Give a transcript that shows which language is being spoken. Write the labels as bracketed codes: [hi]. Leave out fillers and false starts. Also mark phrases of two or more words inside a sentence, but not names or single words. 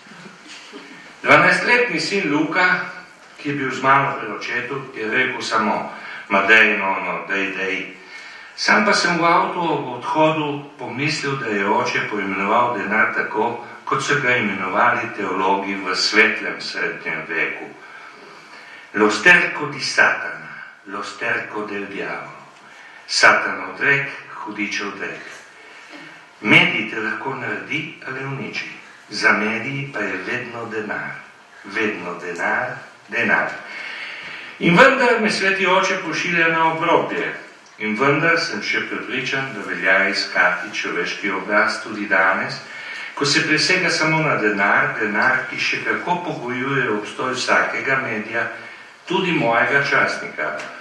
[sl] 12-letni sin Luka, ki je bil z mano pri očetu, je rekel samo: ma dej, no, dej. Sam pa sem v avtu ob odhodu pomislil, da je oče poimenoval denar tako, kot so ga imenovali teologi v svetlem srednjem veku. [it] Lo sterco di Satana, lo sterco del diavolo. [sl] Satan odrek, hudičev drek. Medij te lahko naredi ali uniči. Za mediji pa je vedno denar. Vedno denar, denar. In vendar me sveti oče pošilja na obrobje. In vendar sem še prepričan, da velja iskati človeški obraz tudi danes, ko se presega samo na denar, denar, ki še kako pogojuje obstoj vsakega medija, tudi mojega časnika.